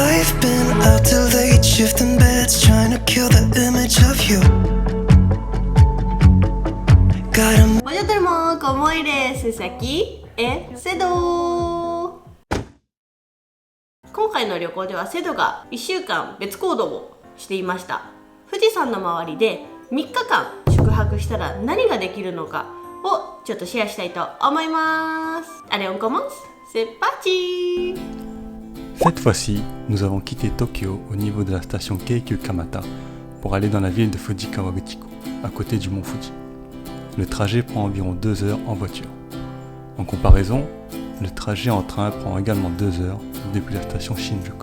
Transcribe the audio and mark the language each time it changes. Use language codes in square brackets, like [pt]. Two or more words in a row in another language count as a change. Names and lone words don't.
[en] I've been out till late, shifting beds, trying to kill the image of you. Got a [fr] Bonjour tout le monde, comment il est? C'est Saki et Sedo。 [ja] 今回の旅行ではセドが1週間別行動をしていました。富士山の周りで3日間宿泊したら何ができるのかをちょっとシェアしたいと思います。 [fr] Allez, on commence? C'est parti! Cette fois-ci, nous avons quitté Tokyo au niveau de la station Keikyu Kamata pour aller dans la ville de Fujikawaguchiko, à côté du mont Fuji. Le trajet prend environ 2 heures en voiture. En comparaison, le trajet en train prend également 2 heures depuis la station Shinjuku.